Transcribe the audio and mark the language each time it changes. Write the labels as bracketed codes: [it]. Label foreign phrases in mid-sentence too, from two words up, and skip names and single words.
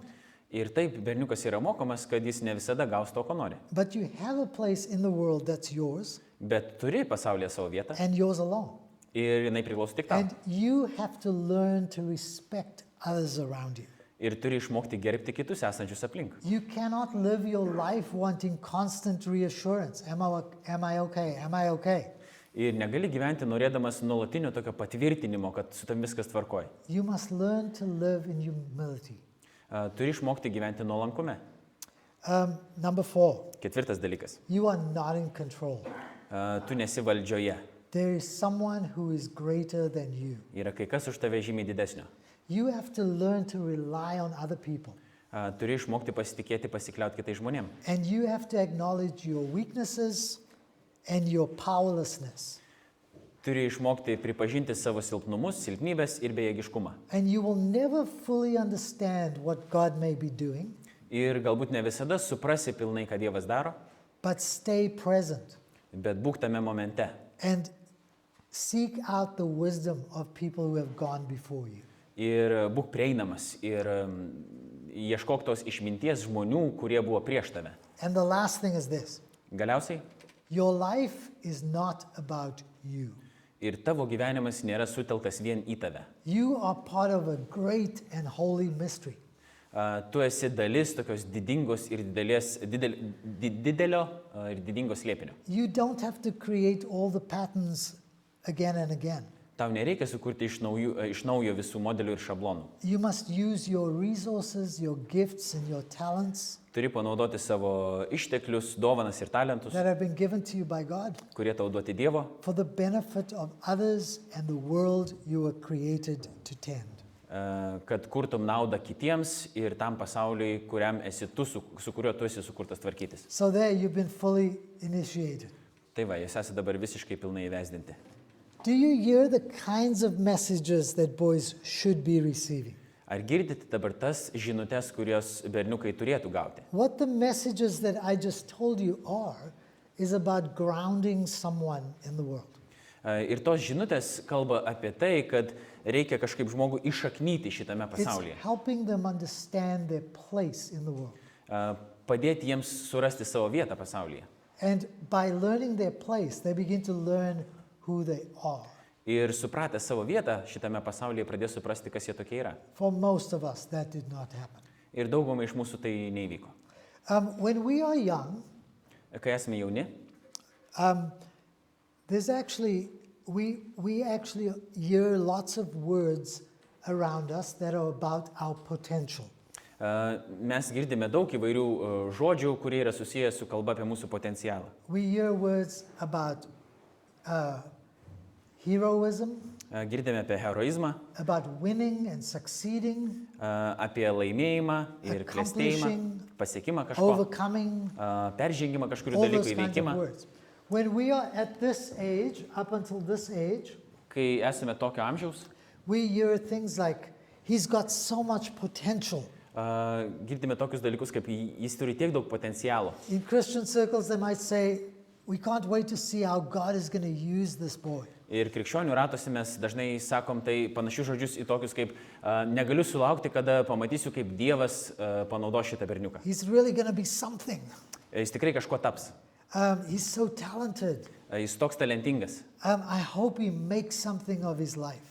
[lt] Ir taip berniukas yra mokomas, kad jis ne visada gaus to, ko nori. [en] But you have a place in the world that's yours [lt] Bet turi pasaulyje savo vietą [en] and yours alone. [lt] ir jinai priklauso tik tau. [en] And you have to learn to respect others around you. [lt] Ir turi išmokti gerbti kitus esančius aplink. [en] You cannot live your life wanting constant reassurance. Am I okay? Am I okay? [lt] Ir negali gyventi norėdamas nuolatinio tokio patvirtinimo, kad su tam viskas tvarkoja. [en] You must learn to live in humility. [lt] Turi išmokti gyventi nuolankume. [en] Number 4, [lt] Ketvirtas dalykas. [en] you are not in control. [lt] Tu nesi valdžioje. [en] There is someone who is greater than you. [lt] Yra kai kas už tave žymiai didesnio. [en] You have to learn to rely on other people. [lt] Turi išmokti pasitikėti, pasikliauti kitais žmonėm. [en] And you have to acknowledge your weaknesses and your powerlessness. [lt] Turi išmokti pripažinti savo silpnumus, silpnybės ir bejėgiškumą. [en] And you will never fully understand what God may be doing, [lt] Ir galbūt ne visada suprasi pilnai, ką Dievas daro, [en] but stay present [lt] bet būk tame momente. [en] and seek out the wisdom of people who have gone before you. [lt] Ir būk prieinamas ir ieškok tos išminties žmonių, kurie buvo prieš tave. [en] And the last thing is this. [lt] Galiausiai, [en] Your life is not about you. [lt] ir tavo gyvenimas nėra sutelktas vien į tave. [en] You are part of a great and holy mystery. [lt] Tu esi dalis tokios didingos ir didelio ir didingos slėpinio. [en] You don't have to create all the patterns again and again. [lt] Tau nereikia sukurti iš naujo visų modelių ir šablonų. [en] You must use your resources, your gifts, and your talents [lt] Turi panaudoti savo išteklius, dovanas ir talentus, [en] that have been given to you by God [lt] kurie tau duoti Dievo, [en] for the benefit of others and the world you were created to tend. [lt] kad kurtum naudą kitiems ir tam pasauliui, kuriam esi tu, su kuriuo tu esi sukurtas tvarkytis. [en] So there you've been fully initiated. [lt] Tai va, jūs esate dabar visiškai pilnai įvesdinti. [en] Do you hear the kinds of messages that boys should be receiving? [lt] Ar girdite dabar tas žinutes, kurios berniukai turėtų gauti? [en] What the messages that I just told you are is about grounding someone in the world. [lt] Ir tos žinutės kalba apie tai, kad reikia kažkaip žmogų iššaknyti šitame [en] It's [lt] pasaulyje. [en] helping them understand their place in the world. [lt] Padėti jiems surasti savo vietą pasaulyje. [en] And by learning their place, they begin to learn who they are. [lt] Ir supratę savo vietą šitame pasaulyje pradės suprasti, kas jie tokie yra. [en] For most of us, that did not happen. [lt] Ir daugumai iš mūsų tai neįvyko. [en] When we are young, [lt] Kai esame jauni, [en] there's actually, we actually hear lots of words around us that are about our potential. [lt] mes girdime daug įvairių žodžių, kurie yra susijęs su kalba apie mūsų potencialą. [en] We hear words about heroism, [lt] Girdime apie heroizmą, [en] about winning and succeeding, [lt] apie laimėjimą ir klestėjimą, pasiekimą kažko, [en] overcoming, [lt] peržengimą kažkurių [en] all [lt] dalykų [en] those kinds of [lt] įveikimą. [en] words. When we are at this age, up until this age, [lt] Kai esame tokio amžiaus, [en] we hear things like, he's got so much potential. [lt] girdime tokius dalykus, kaip jis turi tiek daug potencialo. [en] In Christian circles, they might say, we can't wait to see how God is going to use this boy. [lt] Ir krikščionių ratuose mes dažnai sakom tai panašius žodžius į tokius kaip negaliu sulaukti, kada pamatysiu, kaip Dievas panaudos šitą berniuką. [en] He's really going to be something. [lt] Jis tikrai kažko taps. [en] He's so talented. [lt] Jis toks talentingas. [en] I hope he makes something of his life.